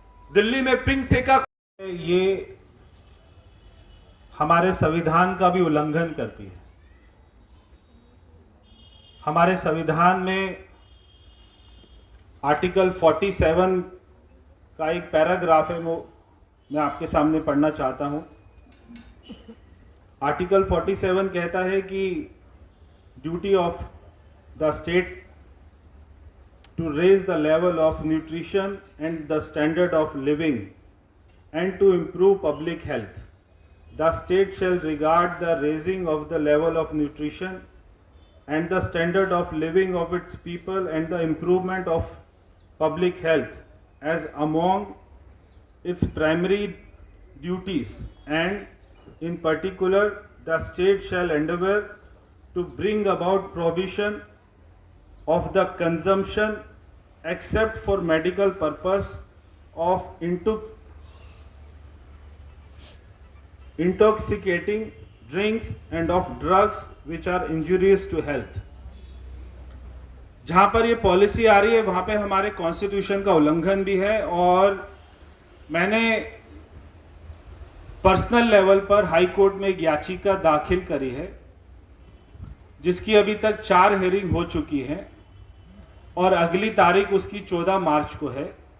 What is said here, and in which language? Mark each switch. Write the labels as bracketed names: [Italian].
[Hindi] दिल्ली में पिंक ठेका, ये हमारे संविधान का भी उल्लंघन करती है। हमारे संविधान में आर्टिकल 47 का एक पैराग्राफ है, वो मैं आपके सामने पढ़ना चाहता हूं। आर्टिकल 47 कहता है कि [English] Duty of the state to raise the level of nutrition and the standard of living and to improve public health. The state shall regard the raising of the level of nutrition and the standard of living of its people and the improvement of public health as among its primary duties, and in particular the state shall endeavor to bring about prohibition of the consumption except for medical purpose of intoxicating drinks and of drugs which are injurious to health. [Hindi] जहां पर ये policy आ रही है वहां पे हमारे constitution का उल्लंघन भी है और मैंने पर्सनल लेवल पर हाई कोर्ट में एक याचिका दाखिल करी है, जिसकी अभी तक 4 हियरिंग हो चुकी है और अगली तारीख उसकी 14 मार्च को है।